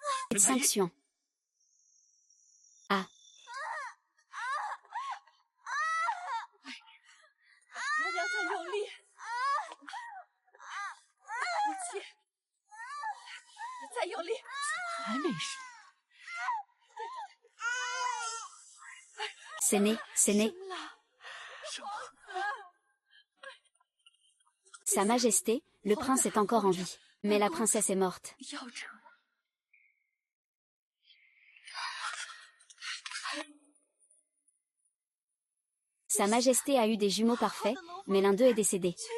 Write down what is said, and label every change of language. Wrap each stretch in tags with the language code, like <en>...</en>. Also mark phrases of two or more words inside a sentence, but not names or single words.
<fr>Sanction. Ah.</fr> <zh>娘娘再用力，母亲，再用力，还没事。</zh> <fr>C'est né. Sa Majesté, le prince est encore en vie, mais la princesse est morte. Sa Majesté a eu des jumeaux parfaits, mais l'un d'eux est décédé.</fr>